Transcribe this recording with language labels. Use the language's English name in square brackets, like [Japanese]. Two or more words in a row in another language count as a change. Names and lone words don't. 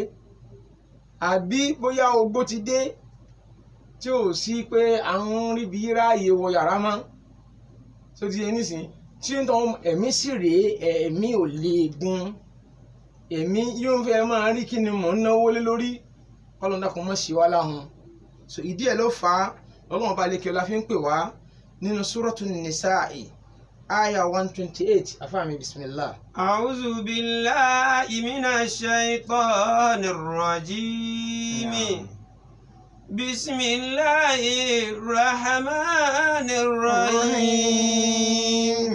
[Yoruba] àbí bóyá ogbó ti dé tí ò sí pé àwọn ríbi ráàyè wọ yàrá mọ́, tó ti yẹ nísìn tí ń tọ́ ẹ̀mí sì rèé, ẹ̀mí ò lè gun, ẹ̀mí yóò fẹ́ máa rí kí ni mò ń náwó lé lórí, kọ́lọ́n dákun mọ́ sí wa láhùn. So ìdí ẹ̀ ló fà á Ọlọ́run bá lékè ọlá fi ń pè wá nínú Suratun Nisa'i aya 128 afáàmì bismillah. [Arabic] أعوذ بالله من الشيطان الرجيم. بسم الله الرحمن الرحيم.